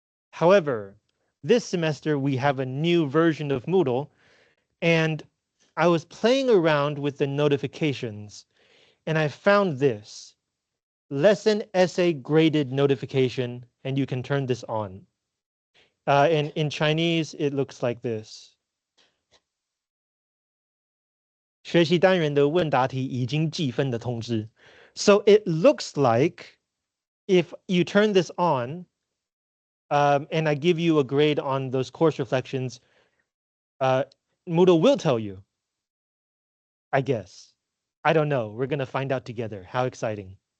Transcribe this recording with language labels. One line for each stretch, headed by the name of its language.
English: However, this semester we have a new version of Moodle, and I was playing around with the notifications, and I found this lesson essay graded notification, and you can turn this on. And in Chinese, it looks like this.
Chinese: 学习单元的问答题已经计分的通知.
English: So it looks like if you turn this on, and I give you a grade on those course reflections, Moodle will tell you, I guess. I don't know. We're going to find out together. How exciting.